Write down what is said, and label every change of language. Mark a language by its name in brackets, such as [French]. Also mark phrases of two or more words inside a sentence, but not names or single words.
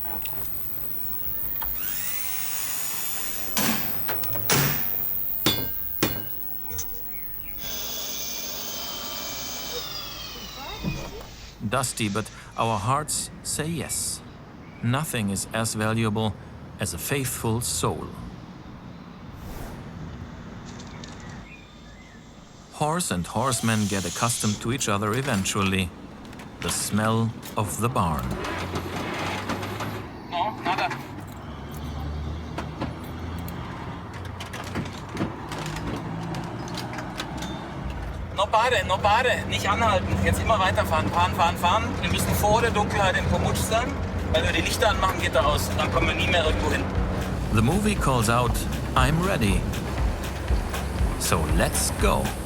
[English] Dusty, but our hearts say yes. Nothing is as valuable as a faithful soul. Horse and horsemen get accustomed to each other eventually. The smell of the barn. [Spanish] No, nada. No pare, [German] nicht anhalten. Jetzt immer weiterfahren, fahren. Wir müssen vor der Dunkelheit in Pomutsch sein, weil wir die Lichter anmachen, geht er aus. Dann kommen wir nie mehr irgendwo hin. [English] The movie calls out, I'm ready. So let's go.